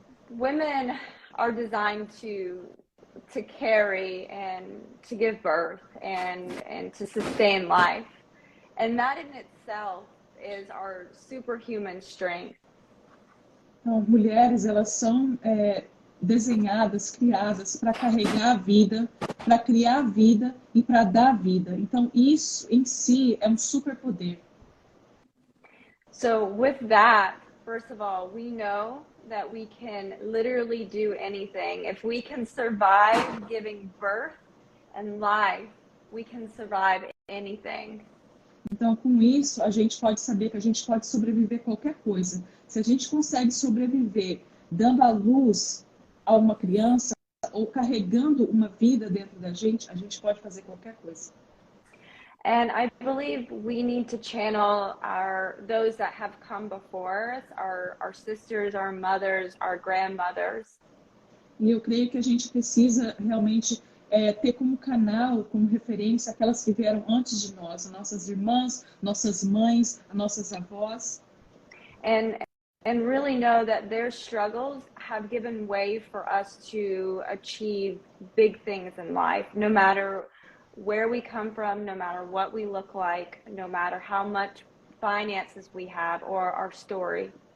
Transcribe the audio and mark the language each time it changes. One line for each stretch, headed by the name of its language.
English: Women are designed to carry and to give birth and to sustain life. And that in itself is our superhuman strength.
Portuguese: Então, mulheres, elas são desenhadas, criadas para carregar a vida, para criar a vida e para dar vida. Então, isso em si é um superpoder.
English: So with that, first of all, we know that we can literally do anything. If we can survive giving birth and life, we can survive anything.
Portuguese: Então, com isso, a gente pode saber que a gente pode sobreviver a qualquer coisa. Se a gente consegue sobreviver dando a luz a uma criança ou carregando uma vida dentro da gente pode fazer qualquer coisa.
English: And I believe we need to channel those that have come before us, our sisters, our mothers, our grandmothers.
Portuguese: E eu creio que a gente precisa realmente ter como canal, como referência, aquelas que vieram antes de nós, nossas irmãs, nossas mães, nossas avós.
English: And really know that their struggles have given way for us to achieve big things in life, no matter where we come from, no matter what we look like, no matter how much finances we have or our story.